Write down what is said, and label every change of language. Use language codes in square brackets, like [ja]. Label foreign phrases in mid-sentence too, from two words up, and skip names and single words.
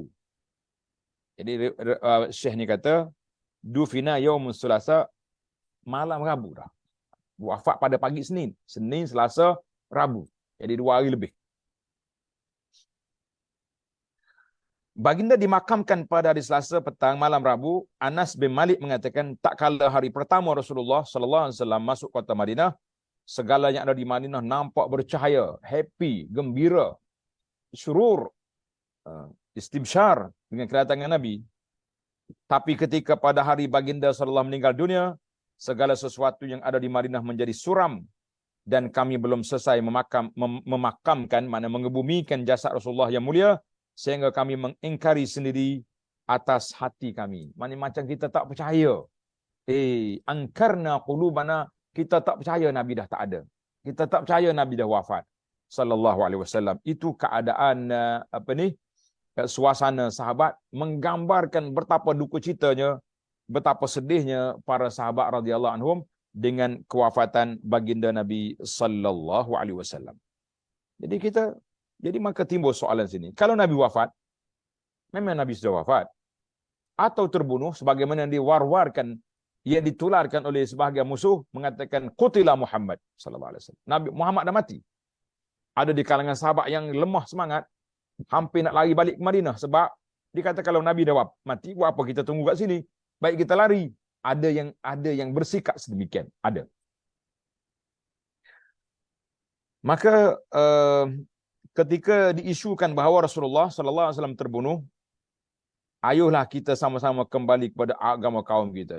[ms] Jadi Syekh ni kata, [ar] dufina yaumus [ms] Selasa, malam Rabu dah. Wafat pada pagi Senin. Senin, Selasa, Rabu. Jadi 2 hari lebih. Baginda dimakamkan pada hari Selasa petang malam Rabu. Anas bin Malik mengatakan, tak kala hari pertama Rasulullah SAW masuk kota Madinah, segala yang ada di Madinah nampak bercahaya, happy, gembira, syurur, istibsyar dengan kedatangan Nabi. Tapi ketika pada hari baginda sallallahu meninggal dunia, segala sesuatu yang ada di Madinah menjadi suram dan kami belum selesai memakamkan, makna mengebumikan jasad Rasulullah yang mulia, sehingga kami mengingkari sendiri atas hati kami. Macam kita tak percaya. [ar] Angkarna qulubana, [ms] kita tak percaya Nabi dah tak ada. Kita tak percaya Nabi dah wafat. [ar] Sallallahu alaihi wasallam. [ms] Itu keadaan suasana sahabat menggambarkan betapa duka citanya, betapa sedihnya para sahabat [ar] radhiyallahu anhum [ms] dengan kewafatan baginda Nabi [ar] sallallahu alaihi wasallam. [ms] Jadi maka timbul soalan sini. Kalau Nabi wafat, memang Nabi sudah wafat atau terbunuh sebagaimana yang diwar-warkan, yang ditularkan oleh sebahagian musuh mengatakan [ar] qutila Muhammad sallallahu alaihi wasallam. [ms] Nabi Muhammad dah mati. Ada di kalangan sahabat yang lemah semangat, hampir nak lari balik ke Madinah sebab dikata kalau Nabi dah mati, buat apa kita tunggu kat sini? Baik kita lari. Ada yang bersikap sedemikian, ada. Maka ketika diisukan bahawa Rasulullah [ar] sallallahu alaihi wasallam [ms] terbunuh, ayolah kita sama-sama kembali kepada agama kaum kita.